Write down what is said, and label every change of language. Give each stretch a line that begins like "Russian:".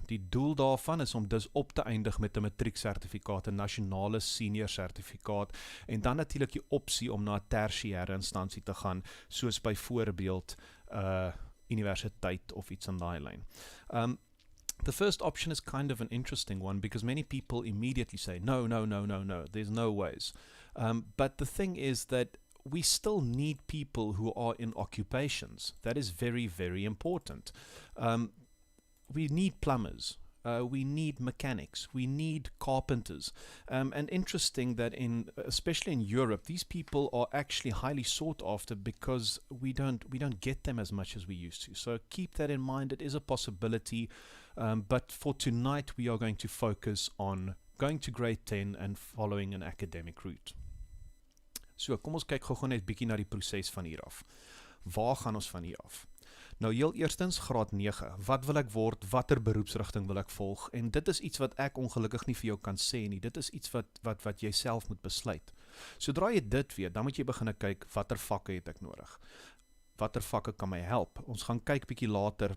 Afrikaans: Die doel daarvan is om dus op te eindig met 'n matrieksertifikaat, 'n nasionale senior sertifikaat, en dan natuurlik die opsie om na 'n tersiêre instansie te gaan, soos byvoorbeeld universiteit of iets in daai lyn.
English: The first option is kind of an interesting one because many people immediately say, no, there's no ways. But the thing is that we still need people who are in occupations. That is very, very important. We need plumbers. We need mechanics. We need carpenters. And interesting that especially in Europe, these people are actually highly sought after because we don't get them as much as we used to. So keep that in mind. It is a possibility. But for tonight, we are going to focus on going to grade 10 and following an academic route.
Afrikaans: So, kom ons kyk gou net bietjie na die proses van hier af. Waar gaan ons van hier af? Nou, heel eerstens, graad 9. Wat wil ek word? Watter beroepsrigting wil ek volg? En dit is iets wat ek ongelukkig nie vir jou kan sê nie. Dit is iets wat jy self moet besluit. Sodra jy dit weet, dan moet jy begin kyk, watter vakke het ek nodig? Watter vakke kan my help? Ons gaan kyk bietjie later.